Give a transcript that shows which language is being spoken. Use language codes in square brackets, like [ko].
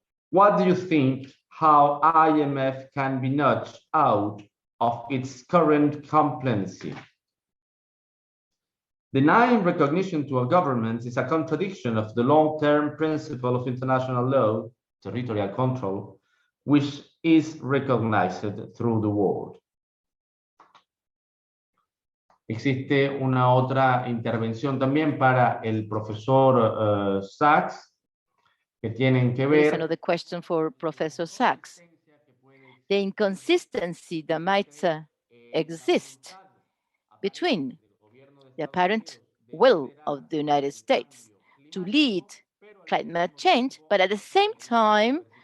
[en] What do you think how IMF can be nudged out of its current complacency? Denying recognition to a government is a contradiction of the long-term principle of international law, territorial control, which is recognized through the world. [es] Existe una otra intervención también para el profesor Sachs, que tienen que ver. [en] There is another question for Professor Sachs. The inconsistency that might exist between the apparent will of the United States to lead climate change, but at the same time,